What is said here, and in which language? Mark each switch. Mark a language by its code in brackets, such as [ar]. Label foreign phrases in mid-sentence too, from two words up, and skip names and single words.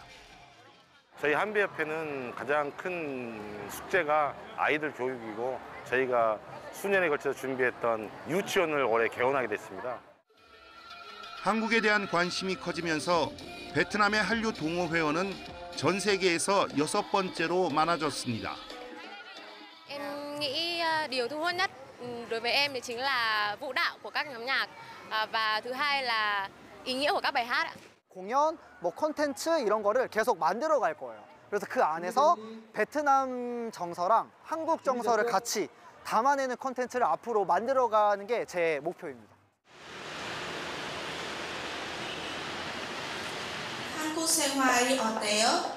[ko] 저희 한비협회는 가장 큰 숙제가 아이들 교육이고 저희가 수년에 걸쳐서 준비했던 유치원을 올해 개원하게 됐습니다. 한국에 대한 관심이 커지면서 베트남의 한류 동호 회원은 전 세계에서 6번째로 많아졌습니다. [vi] Em nghĩ điều thu hút nhất đối với em thì chính là vũ đạo của các nhóm nhạc và thứ hai là ý nghĩa của các bài hát ạ. [ko] 공연, 콘텐츠 이런 거를 계속 만들어 갈 거예요. 그래서 그 안에서 베트남 정서랑 한국 정서를 같이 담아내는 콘텐츠를 앞으로 만들어가는 게 제 목표입니다. 한국 생활이 어때요?